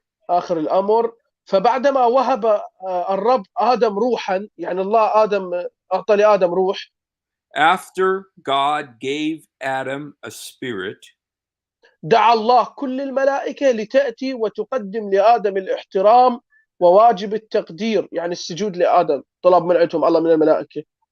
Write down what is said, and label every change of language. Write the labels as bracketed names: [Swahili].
[Arabic] آخر الأمر فبعدما وهب الرب آدم روحا، يعني الله آدم أعطى لآدم روح. [English] After God gave Adam a spirit, [Arabic] دعا الله كل الملائكة لتأتي وتقدم لآدم الاحترام وواجب التقدير، يعني السجود لآدم، طلب من عندهم الله من الملائكة.